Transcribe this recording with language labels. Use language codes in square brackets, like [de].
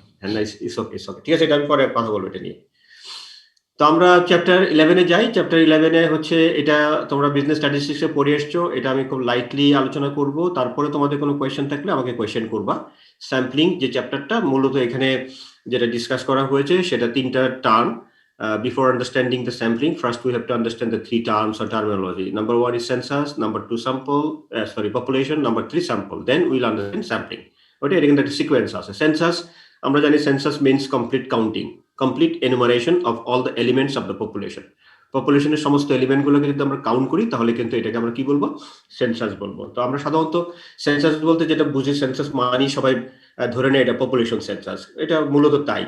[bn] হ্যাঁ, [en] Nice, it's okay. [bn] ঠিক আছে, এটা আমি পরে কথা বলবো এটা নিয়ে। তো আমরা চ্যাপ্টার 11 যাই। চ্যাপ্টার 11 হচ্ছে, এটা তোমরা বিজনেস স্ট্যাটিস্টিক্সে পড়ে এসছো, এটা আমি খুব লাইটলি আলোচনা করব। তারপরে তোমাদের কোনো কোয়েশ্চেন থাকলে আমাকে কোয়েশ্চেন করবা। স্যাম্পলিং যে চ্যাপ্টারটা, মূলত এখানে যেটা ডিসকাস করা হয়েছে সেটা 3টা term. [en] Before understanding the sampling, first we have to understand the 3 terms or terminology. Number 1 is census, number 2 population, number 3 sample. Then we'll understand sampling. Okay, [bn] এটা কিন্তু একটা সিকোয়েন্স আছে। [en] census, [bn] আমরা জানি [en] Census means complete counting, complete enumeration of all the elements of the population. [bn] পপুলেশনের সমস্ত element গুলোকে যদি আমরা কাউন্ট করি, তাহলে কিন্তু এটাকে আমরা কি বলবো? সেন্সাস বলবো। তো আমরা সাধারণত সেন্সাস বলতে যেটা বুঝি, সেন্সাস মানে সবাই ধরে নেয় এটা পপুলেশন সেন্সাস, এটা মূলত তাই।